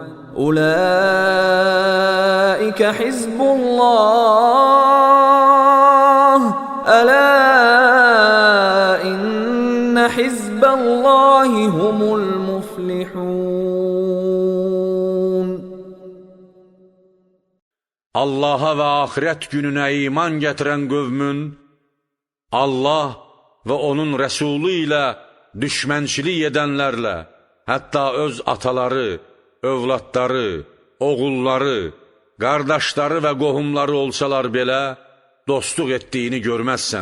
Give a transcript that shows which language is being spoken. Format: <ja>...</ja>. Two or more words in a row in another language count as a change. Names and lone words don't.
<ar>أولئك حزب الله ألا إن حزب الله هم المفلحون.</ar> <az>Allaha və axirət gününə iman gətirən qövmün, Allah və onun rəsulu ilə düşmənçilik edənlərlə, hətta öz ataları, övladları, oğulları, qardaşları və qohumları olsalar belə, dostluq etdiyini görməzsən.</az>